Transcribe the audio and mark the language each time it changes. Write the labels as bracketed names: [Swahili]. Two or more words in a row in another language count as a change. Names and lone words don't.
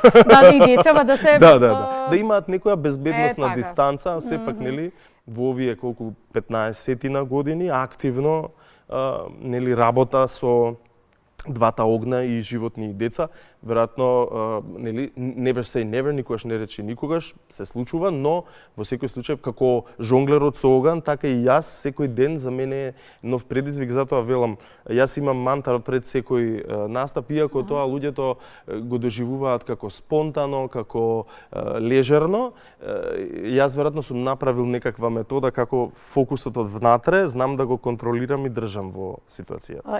[Macedonian] И децава да се да имаат некоја безбедносна дистанца, сепак нели во овие колку 15 години активно нели работа со двата огна и животни и деца, веројатно нели [English] never say never, [Macedonian] никогаш не речи никогаш, се случува, но во секој случај како жонглерот со оган, така и јас секој ден за мене е нов предизвик, затоа велам, јас имам мантра пред секој настап, иако тоа луѓето го доживуваат како спонтано, како лежерно, јас веројатно сум направил некаква метода како фокусот од внатре, знам да го контролирам и држам во ситуацијата.